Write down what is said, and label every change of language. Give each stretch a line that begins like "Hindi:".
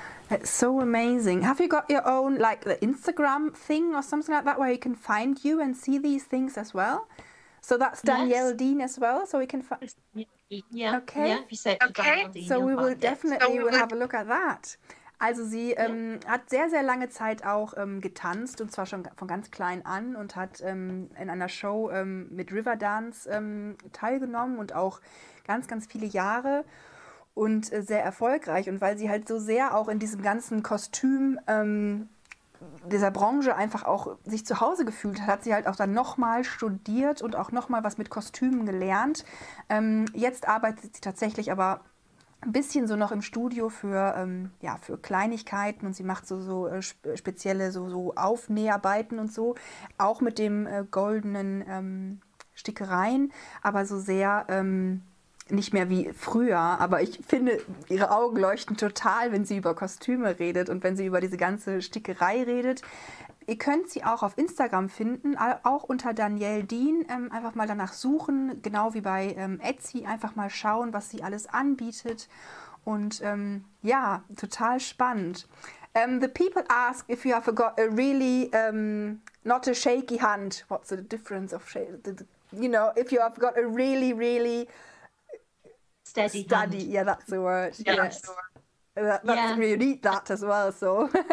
English: It's so amazing. Have you got your own, like, the Instagram thing or something like that, where you can find you and see these things as well? So that's Danielle Dean as well, so we can find... Yeah. Okay. Yeah, if you search for Danielle Dean, So we you'll will find it. definitely will have a look at that.
German: Also sie hat sehr, sehr lange Zeit auch getanzt, und zwar schon von ganz klein an, und hat in einer Show mit Riverdance teilgenommen und auch ganz, ganz viele Jahre und sehr erfolgreich. Und weil sie halt so sehr auch in diesem ganzen Kostüm dieser Branche einfach auch sich zu Hause gefühlt hat, hat sie halt auch dann nochmal studiert und auch nochmal was mit Kostümen gelernt. Jetzt arbeitet sie tatsächlich aber ein bisschen so noch im Studio für Kleinigkeiten, und sie macht so spezielle so Aufnäharbeiten und so, auch mit dem goldenen Stickereien, aber so sehr nicht mehr wie früher, aber ich finde, ihre Augen leuchten total, wenn sie über Kostüme redet und wenn sie über diese ganze Stickerei redet. Ihr könnt sie auch auf Instagram finden, auch unter Danielle Dean. Einfach mal danach suchen, genau wie bei Etsy. Einfach mal schauen, was sie alles anbietet. Und ja, total spannend.
English: The people ask if you have got a really, not a shaky hand. What's the difference of you know, if you have got a really, really Steady hand. Yeah, that's the word. Yeah. Yes. You need that as well. So.